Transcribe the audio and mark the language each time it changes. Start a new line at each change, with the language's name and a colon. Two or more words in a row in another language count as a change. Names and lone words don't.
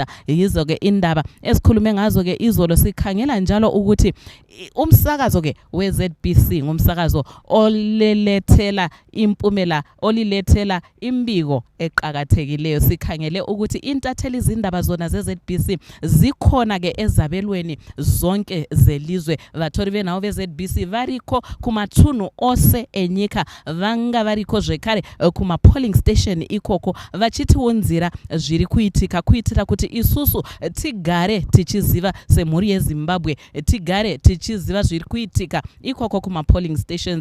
North Ndebele: Yizo ke indaba esikhulume ngazo ke izolo sikhangela njalo ukuthi umsakazo ke we-ZBC ngumsakazo olelethela impumela olilethela imbiko eqhakathekileyo. Sikhangele ukuthi intatheli izindaba zona ze-ZBC zikhona ke ezabelweni zonke zelizwe.
Shona: Vatori venawo ve-ZBC variko kumathunu ose enyika vanga variko zvekare kuma
English: polling station
Shona: ikoko vachiti unzira zviri kuitira kuti isusu tigare tichiziva semhuri yeZimbabwe tigare tichiziva zviri kuitika ikoko kuma
English: polling stations.